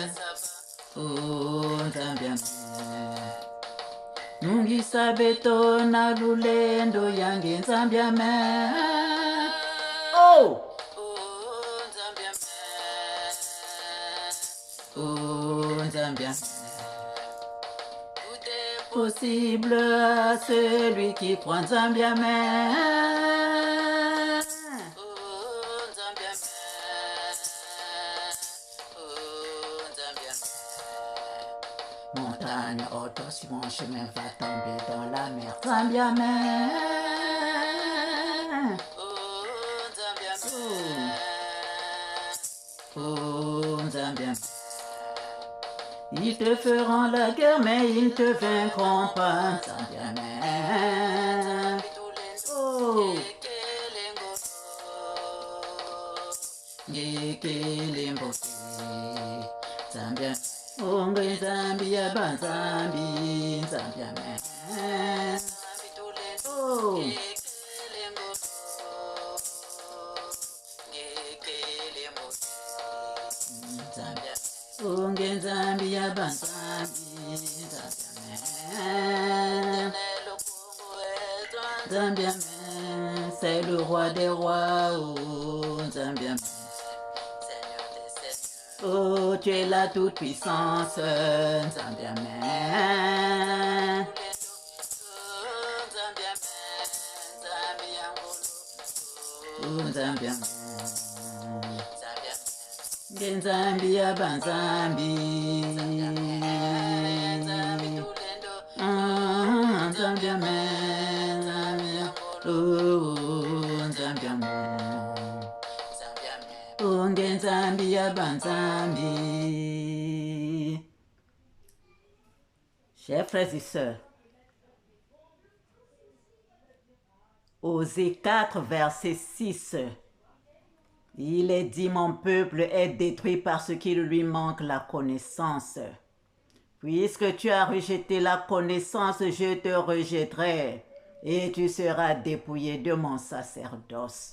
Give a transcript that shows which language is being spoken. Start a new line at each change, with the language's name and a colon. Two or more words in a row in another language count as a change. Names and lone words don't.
Kongo: Oh nzambi amen. Nungisa beto na lulendo yange nzambi amen. Oh nzambi amen. Oh nzambi amen.
French: Possible à celui qui prend
Kongo: Nzambi amen. Oh Nzambi amen. Oh Nzambi amen.
French: Montagne haute, si mon chemin va tomber dans la mer,
Kongo: Nzambi amen. Oh Nzambi amen. Oh Nzambi amen.
French: Ils te feront la guerre, mais ils te vaincront pas.
Kongo: Nzambi amen. Oh. Ngekelembo. Nzambi amen. Oh, Nzambi yaba Nzambi. Nzambi amen. Oh. Nzambi Nzambi yaba Nzambi. Nzambi amen. Nzambi amen.
French: C'est le roi des rois.
Kongo: Oh Nzambi amen.
French: Oh, tu es la toute puissance.
Kongo: Nzambi amen. Oh Nzambi amen. Nzambi ya banzambi. Nzambi amen. Nzambi amen. Nzambi ya banzambi.
French: Chers frères et sœurs, Osée 4, verset 6, il est dit, mon peuple est détruit parce qu'il lui manque la connaissance. Puisque tu as rejeté la connaissance, je te rejetterai et tu seras dépouillé de mon sacerdoce.